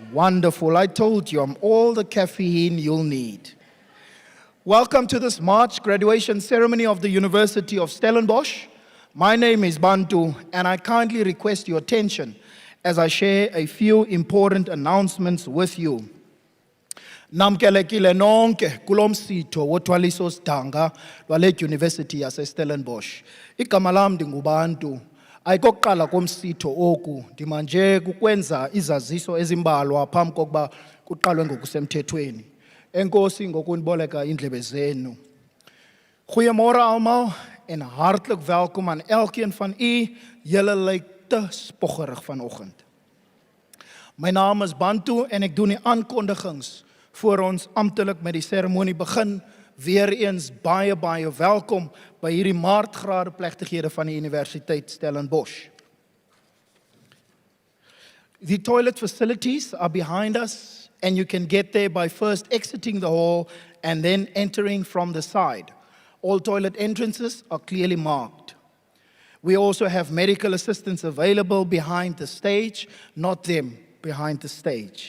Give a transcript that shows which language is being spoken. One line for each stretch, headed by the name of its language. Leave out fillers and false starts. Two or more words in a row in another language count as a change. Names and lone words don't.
English: I told you, I'm all the caffeine you'll need. Welcome to this March graduation ceremony of the University of Stellenbosch. My name is Bantu, and I kindly request your attention as I share a few important announcements with you.
Xhosa: Namkelekile nonke kulomsitho wothwaliso sidanga lwale University yase Stellenbosch. Igama lam ndinguBantu. Ayikokuqala komsitho oku, ndimanje kukwenza izaziso ezimbalwa phambi kokuba kuqalwe ngokusemthethweni. Enkosi ngokundiboleka indlebe zenu.
Afrikaans: Goeiemôre almal en hartlik welkom aan elkeen van u. Julle lyk te spoggerig vanoggend. My naam is Bantu en ek doen die aankondigings voor ons amptelik met die seremonie begin. Weereens baie welkom by hierdie maartgrade plegtighede van die Universiteit Stellenbosch.
English: The toilet facilities are behind us, and you can get there by first exiting the hall and then entering from the side. All toilet entrances are clearly marked. We also have medical assistance available behind the stage, not them behind the stage.